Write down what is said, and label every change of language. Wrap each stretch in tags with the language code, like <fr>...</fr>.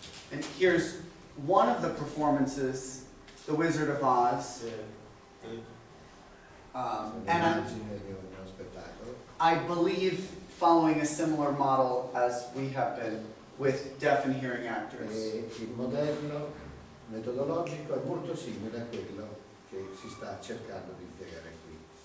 <en>And here's one of the performances The Wizard of Oz. And</en> <it>Un'immagine di uno spettacolo.</it> <en>I believe following a similar model as we have been with deaf and hearing actors.</en> <it>E il modello metodologico è molto simile a quello che si sta cercando di impiegare qui.</it>